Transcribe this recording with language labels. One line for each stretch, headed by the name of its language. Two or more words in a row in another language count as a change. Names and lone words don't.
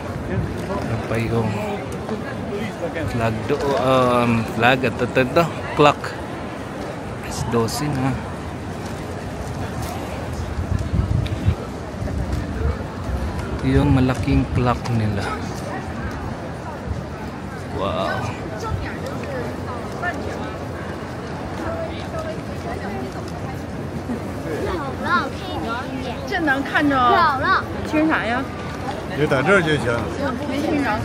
Filipino: Ano pa yung flag doon, flag at ito, clock.
English: It's 12 na.
Filipino: Ito yung malaking clock nila. Wow.
Chinese: 能看着听啥呀？就到这儿就行。没听着。